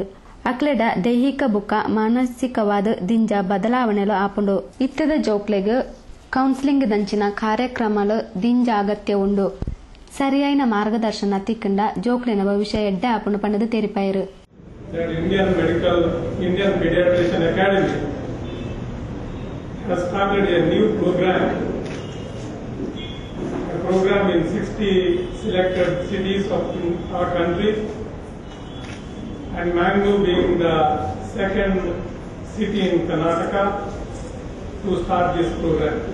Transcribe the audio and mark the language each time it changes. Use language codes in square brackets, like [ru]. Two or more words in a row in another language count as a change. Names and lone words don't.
[tcy] ಅಕ್ಲೆಡ ದೈಹಿಕ ಬುಕ್ಕ ಮಾನಸಿಕವಾದ ದಿಂಜ ಬದಲಾವಣೆಲು ಆಪುಂಡು. ಇತ್ತದ ಜೋಕ್ಲೆಗ್ ಕೌನ್ಸಿಲಿಂಗ್ ದಂಚಿನ ಕಾರ್ಯಕ್ರಮಲು ದಿಂಜ ಅಗತ್ಯ ಉಂಡು. ಸರಿಯಾಯಿನ ಮಾರ್ಗದರ್ಶನ ತಿಕ್ಕಂಡ ಜೋಕ್ಲಿನ ಭವಿಷ್ಯ ಎಡ್ಡೆ ಆಪುಂಡು ಪಂಡದು ತೆರಿಪಾಯರು. [en] Indian Pediatrician Academy has started a new program in 60 selected cities of our country, and Mangalore being the second city in Karnataka to start this program.